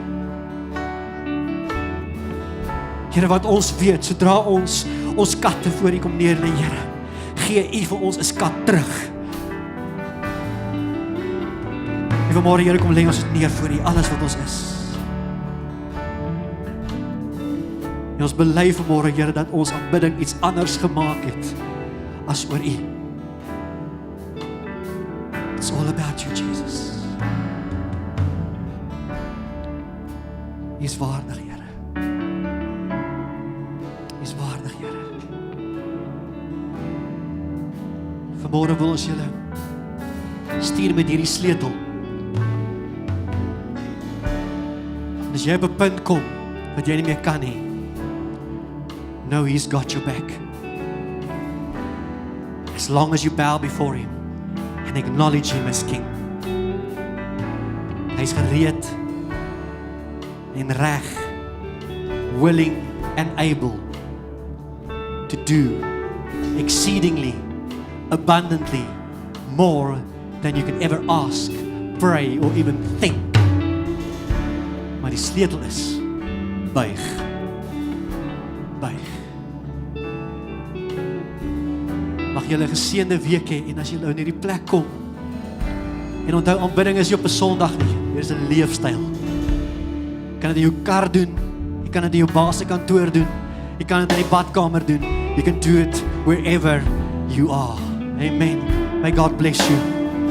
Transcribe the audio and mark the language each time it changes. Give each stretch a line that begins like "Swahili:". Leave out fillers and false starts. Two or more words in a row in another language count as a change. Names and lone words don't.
Afrikaans: Here, wat ons weet, sodra ons katte voor U kom neerlê, Here, gee U vir ons 'n skat terug. En vanmôre, Here, kom lê ons dit neer voor U, alles wat ons is. En ons bely vanmôre, Here, dat ons aanbidding iets anders gemaak het as oor U.
English: It's all about You, Jesus.
Afrikaans: U is waardig, Here. U is waardig, Here. Vanmôre wil ons julle stuur met hierdie sleutel. As jy op 'n punt kom wat jy nie meer kan nie,
English: know He's got your back. As long as you bow before Him and acknowledge Him as King.
Afrikaans: Hy is gereed en reg,
English: willing and able to do exceedingly, abundantly, more than you can ever ask, pray or even think.
Afrikaans: Maar die sleutel is, buig. Buig. Mag julle 'n geseënde week hê, en as julle in hierdie plek kom, en onthou, aanbidding is nie op 'n Sondag nie, dit is 'n leefstyl. Jy kan dit in jou kar doen, jy kan dit in jou baas se kantoor doen, jy kan dit in die badkamer doen,
English: you can do it wherever you are. Amen. May God bless you.